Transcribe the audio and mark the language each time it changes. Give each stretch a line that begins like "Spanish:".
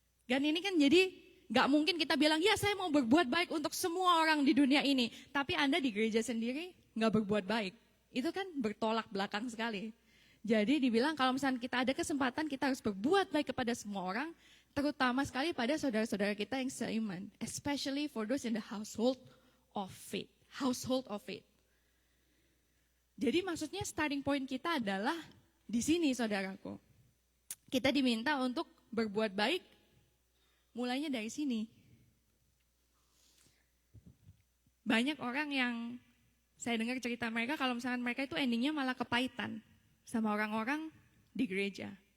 Indonesian: Dan ini kan jadi nggak mungkin kita bilang, ya saya mau berbuat baik untuk semua orang di dunia ini. Tapi Anda di gereja sendiri nggak berbuat baik. Itu kan bertolak belakang sekali. Jadi dibilang kalau misalnya kita ada kesempatan, kita harus berbuat baik kepada semua orang, terutama sekali pada saudara-saudara kita yang seiman.
English: Especially for those in the household of faith. Household of faith.
Indonesian: Jadi maksudnya starting point kita adalah di sini saudaraku. Kita diminta untuk berbuat baik, mulainya dari sini. Banyak orang yang saya dengar cerita mereka, kalau misalkan mereka itu endingnya malah kepahitan sama orang-orang di gereja.